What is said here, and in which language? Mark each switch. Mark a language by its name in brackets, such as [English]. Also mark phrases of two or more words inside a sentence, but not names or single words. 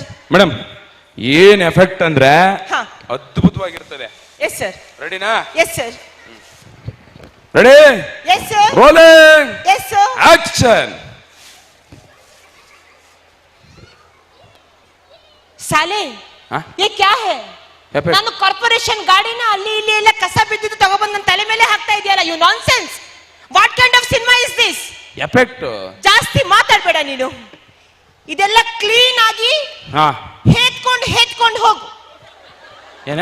[Kannada] ಮೇಡಮ್, ಏನ್ ಎಫೆಕ್ಟ್ ಅಂದ್ರೆ ಹಾ, ಅದ್ಭುತವಾಗಿರ್ತದೆ. [English] yes sir. [Kannada] ರೆಡಿನಾ? [English] yes sir. [Kannada] ರೆಡಿ? [English] yes sir. [Kannada] ರೋಲಿಂಗ್. [English] yes sir. [Kannada] ಆಕ್ಷನ್. ಸಾಲೆ, [Hindi] ये क्या है? [Kannada] ನಾನು ಕಾರ್ಪೊರೇಷನ್ ಗಾಡಿನ ಅಲ್ಲಿ ಇಲ್ಲಿ ಎಲ್ಲ ಕಸ ಬಿದ್ದಿದ್ದು ತಗೊಬಂದು ನನ್ನ ತಲೆ ಮೇಲೆ ಹಾಕ್ತಾ ಇದೆಯಲ್ಲ. [English] You nonsense. What kind of cinema is this? [Kannada] ಎಫೆಕ್ಟ್. ಜಾಸ್ತಿ ಮಾತಾಡಬೇಡ ನೀನು. ಇದೆಲ್ಲ ಕ್ಲೀನ್ ಆಗಿ ಹೇತ್ಕೊಂಡು ಹೋಗು. ಏನ?